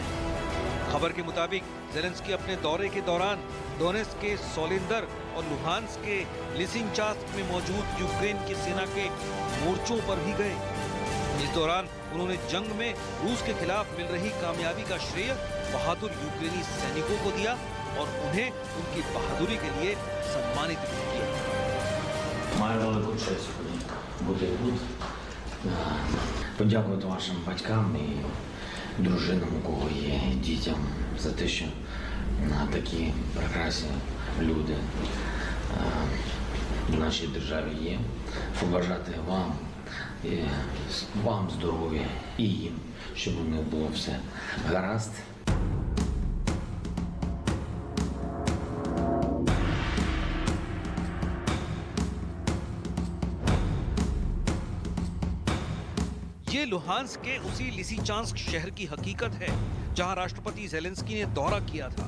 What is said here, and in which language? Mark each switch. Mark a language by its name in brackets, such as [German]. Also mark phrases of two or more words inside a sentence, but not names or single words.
[Hindi] खबर के मुताबिक ज़ेलेंस्की अपने दौरे के दौरान डोनेट्स्क के सोलिंदर और लुहांस्क के लिसिंचास्क में मौजूद यूक्रेन की सेना के मोर्चों पर भी गए। इस दौरान उन्होंने जंग में रूस के खिलाफ मिल रही कामयाबी का श्रेय बहादुर यूक्रेनी सैनिकों को दिया और उन्हें उनकी बहादुरी के लिए सम्मानित भी किया। [Ukrainian] Маю велику честь бути тут. Подякувати вашим батькам і дружинам, у кого є, дітям за те, що такі прекрасні люди в нашій державі є. Побажати вам здоров'я і їм, щоб у них було все гаразд. [Hindi] ये लुहांस्क के उसी लिसिचांस्क शहर की हकीकत है जहां राष्ट्रपति ज़ेलेंस्की ने दौरा किया था।